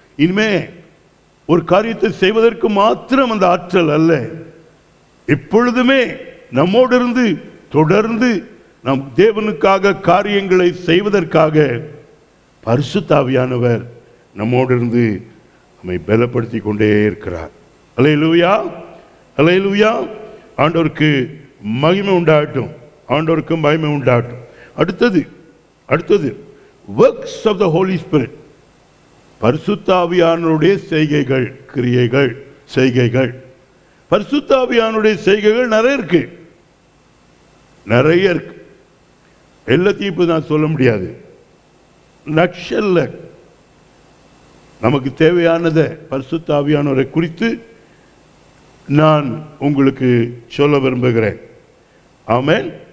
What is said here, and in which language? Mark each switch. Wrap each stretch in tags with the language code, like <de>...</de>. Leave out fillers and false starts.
<ta>இனிமே ஒரு காரியத்தை செய்வதற்கு மாத்திரம் அந்த ஆற்றல் அல்ல, எப்பொழுதுமே நம்மோடு இருந்து தொடர்ந்து நம் தேவனுக்காக காரியங்களை செய்வதற்காக பரிசுத்த ஆவியானவர் நம்மோடு இருந்து நம்மை பலப்படுத்தி கொண்டே இருக்கிறார். அல்லேலூயா, அல்லேலூயா. ஆண்டவருக்கு மகிமை உண்டாகட்டும், ஆண்டவருக்கு மகிமை உண்டாகட்டும். அடுத்தது</ta> <en>works of the Holy Spirit.</en> <ta>பரிசுத்த ஆவியானவருடைய செய்கைகள், கிரியைகள், செய்கைகள். பரிசுத்த ஆவியானவருடைய செய்கைகள் நிறைய இருக்கு. எல்லாத்தையும் இப்ப நான் சொல்ல முடியாது. நக்ஷல்ல நமக்கு தேவையானதை பரிசுத்த ஆவியானவரை குறித்து நான் உங்களுக்கு சொல்ல விரும்புகிறேன். ஆமென்.</ta>